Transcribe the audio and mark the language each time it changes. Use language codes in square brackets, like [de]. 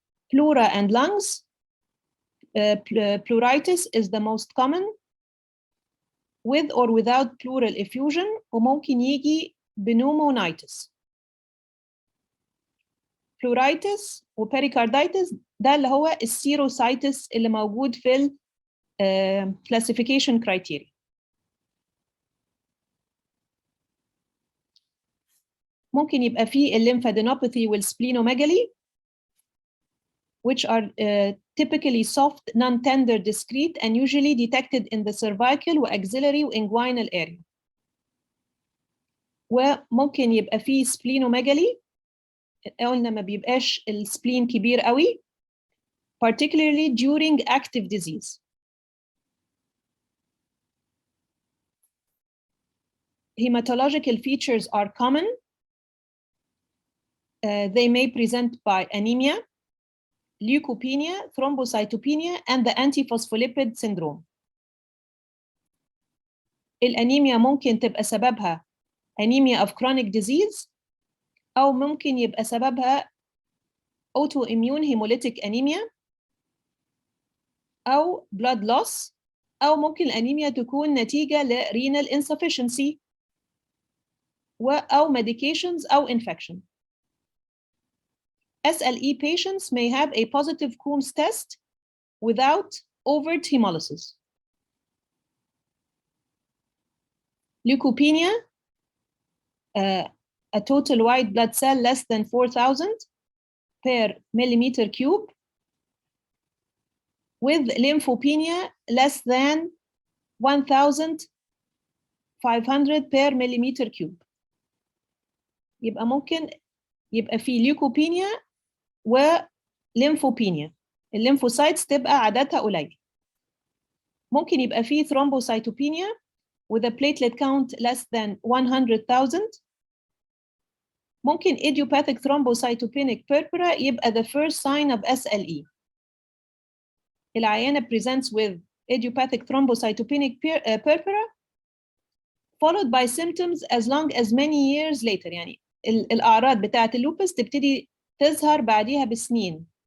[en] Pleura and lungs. Pleuritis is the most common, with or without pleural effusion, [ar] وممكن يجي [en] pneumonitis. [ar] Pleuritis وبريكارديتس ده اللي هو السيروسايتس اللي موجود في ال classification criteria. ممكن يبقى فيه الليمفادينوباثي والسبلينوميجالي, [en] which are typically soft, non-tender, discrete, and usually detected in the cervical وaxillary وinguinal area. [ar] وممكن يبقى فيه سبلينوميجالي، قلنا ما بيبقاش السبلين كبير قوي, [en] particularly during active disease. Hematological features are common. They may present by anemia, leukopenia, thrombocytopenia, and the antiphospholipid syndrome. [ar] الأنيميا ممكن تبقى سببها [en] anemia of chronic disease [ar] أو ممكن يبقى سببها [en] autoimmune hemolytic anemia [ar] أو blood loss، أو ممكن الأنيميا تكون نتيجة ل renal insufficiency أو medications أو infection. [en] SLE patients may have a positive Coombs test without overt hemolysis. Leukopenia, a total white blood cell less than 4,000 per millimeter cube, with lymphopenia less than 1,500 per millimeter cube. [ar] يبقى ممكن يبقى في ليوكوبينيا وليمفوبينيا، الليمفوسايتس تبقى عددها قليل. ممكن يبقى في [en] thrombocytopenia with a platelet count less than 100,000. ممكن idiopathic thrombocytopenic purpura يبقى the first sign of SLE. العيانة presents with idiopathic thrombocytopenic purpura followed by symptoms as long as many years later. [ar] يعني الأعراض بتاعة اللوبس تبتدي تظهر بعديها بسنين.